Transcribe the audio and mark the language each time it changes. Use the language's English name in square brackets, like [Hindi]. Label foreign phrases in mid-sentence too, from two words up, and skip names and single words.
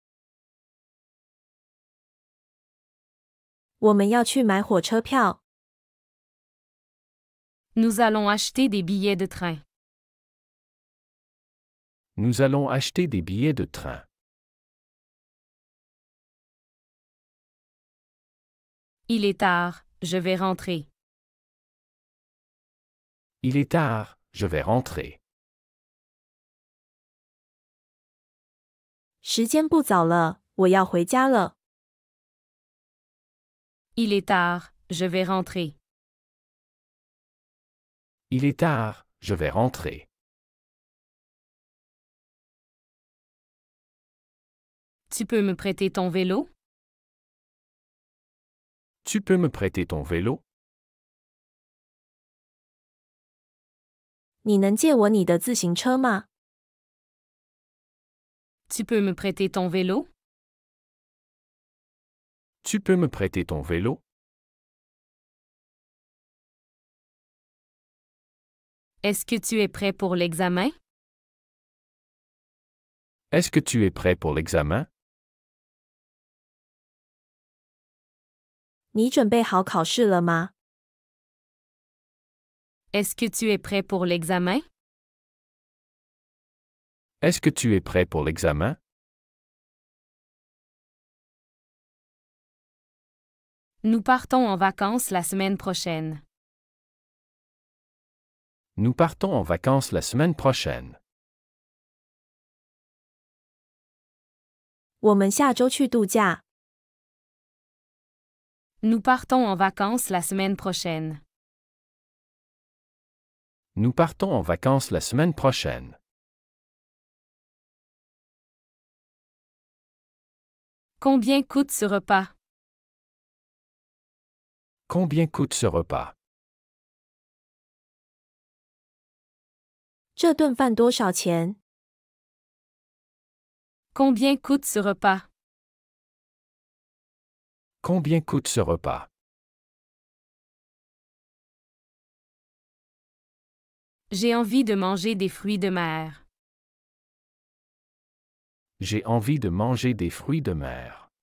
[Chinese] 我们要去买火车票。 [French] Nous allons acheter des billets de train. Nous allons acheter des billets de train. Il est tard, je vais rentrer. Il est tard, je vais rentrer. [Chinese] 时间不早了，我要回家了。 [French] Il est tard, je vais rentrer. Il est tard, je vais rentrer. Tu peux me prêter ton vélo? Tu peux me prêter ton vélo? [Chinese] 你能借我你的自行车吗？ [French] Tu peux me prêter ton vélo? Tu peux me prêter ton vélo? Est-ce que tu es prêt pour l'examen? Est-ce que tu es prêt pour l'examen? [Chinese] 你准备好考试了吗？ [French] Est-ce que tu es prêt pour l'examen? Est-ce que tu es prêt pour l'examen? Nous partons en vacances la semaine prochaine. Nous partons en vacances la semaine prochaine. [Chinese] 我们下周去度假。 [French] Nous partons en vacances la semaine prochaine. Nous partons en vacances la semaine prochaine. Combien coûte ce repas? Combien coûte ce repas? [Chinese] 这顿饭多少钱？ [French] Combien coûte ce repas? Combien coûte ce repas? J'ai envie de manger des fruits de mer. J'ai envie de manger des fruits de mer.